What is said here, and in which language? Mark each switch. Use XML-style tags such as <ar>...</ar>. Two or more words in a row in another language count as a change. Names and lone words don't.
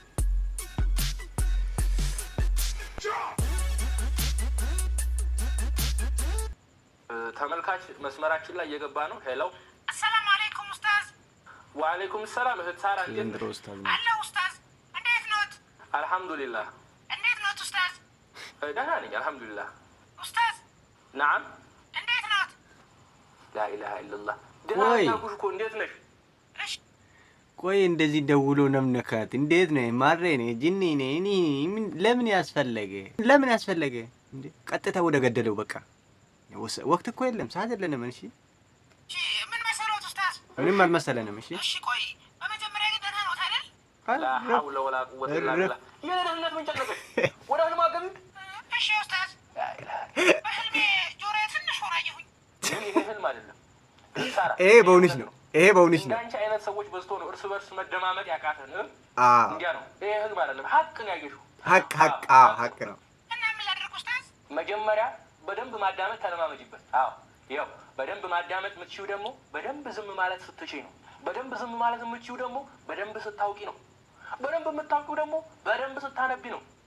<am>ተመልካች መስመራችን ላይ እየገባ ነው ሄሎ</am> <ar>سلام عليكم</ar> <am>ኡስታዝ</am> <ar>وعليكم السلام</ar> <am>እህት ሳራ ዘንድሮ ኡስታዝ አለ ኡስታዝ እንዴት ኖት አልহামዱሊላህ እንዴት ኖት ኡስታዝ ደህና ነኝ አልহামዱሊላህ ኡስታዝ نعم እንዴት ኖት</am> <ar>لا اله الا الله</ar> <am>ደህና ጉሽኮ እንዴት ነሽ ቆይ እንደዚህ ደውሎ ነምነካት እንዴት ነው ማሬ ነኝ ጂኒ ነኝ ለምን ያስፈልገ እንዴ ቀጥታ ወደ ገደለው በቃ ወቅት እኮ የለም ሰዓት የለንም እሺ ምን መሰሎት ኡስታዝ ምንም አልመሰለንም እሺ እሺ ቆይ በመጀመሪያ ግን ደህና ኖት አይደል</am> <ar>لا حول ولا قوه الا بالله</ar> <am>የደህንነት ምን ጨነቀሽ ወደ ህልም አገቢት እሺ ኡስታዝ</am> <ar>لا اله</ar> <am>በህልሜ ጆሮዬ ትንሽ ወራየሁኝ ይሄ ህልም አይደለም ሳራ ይሄ በእውነት ነው እንዳንቺ አይነት ሰዎች በዝቶ ነው እርስ በርስ መደማመጥ ያቃተን እንዴ ነው ይሄ ህልም አይደለም ሀቅ ነው ያየሽው ሀቅ ነው እና ምን ላድርግ ኡስታዝ መጀመሪያ በደንብ ማዳመጥ ተለማመጂበት ያው በደንብ ማዳመጥ የምትችይው ደግሞ በደንብ ዝም ማለት ስትችይ ነው በደንብ ዝም ማለት የምትችይው ደግሞ በደንብ ስታውቂ ነው በደንብ የምታውቂው ደግሞ በደንብ ስታነቢ ነው</am>